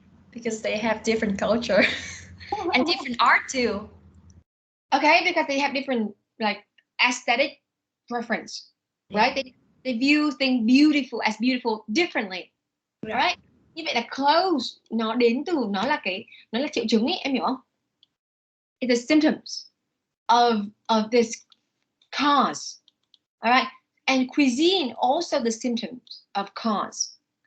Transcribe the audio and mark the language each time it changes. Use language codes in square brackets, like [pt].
[en] Because they have different culture and different art too. Okay, because they have different like aesthetic preference, right? They view things beautiful as beautiful differently, right? [vi] Như vậy là clothes nó đến từ nó là triệu chứng ấy, em hiểu không? [en] It's the symptoms of this cause, all right? And cuisine also the symptoms of cause.